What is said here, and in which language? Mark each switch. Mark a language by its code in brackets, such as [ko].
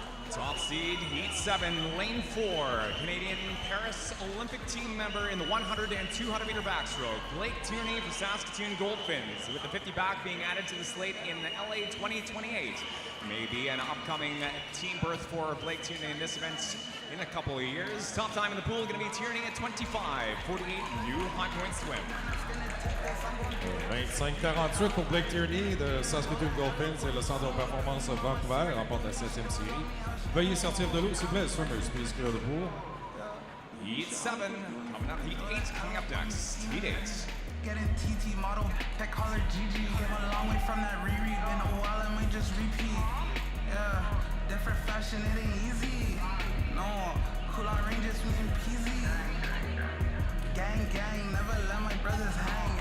[en] Top seed, Heat 7, Lane 4, Canadian Paris Olympic team member in the 100 and 200 meter backstroke, Blake Tierney for Saskatoon Goldfinns, with the 50 back being added to the slate in LA 2028. Maybe an upcoming team berth for Blake Tierney in this event in a couple of years. Top time in the pool going to be Tierney at 25-48, new high point swim. [fr] 25-48 pour Blake Tierney de Saskatoon Goldfinns et le centre de performance Vancouver remporte la 7e série. Veuillez sortir de l'eau, s'il vous plaît. [en] Swimmers, please clear the pool. Heat 7, coming up, Heat 8 coming up next. Heat 8. Getting TT model, that collar GG. Came a long way from that Riri. Been a while, I might just repeat. Yeah, different fashion, it ain't easy. No, cool on ranges, we in peasy. Gang, gang, never let my brothers hang.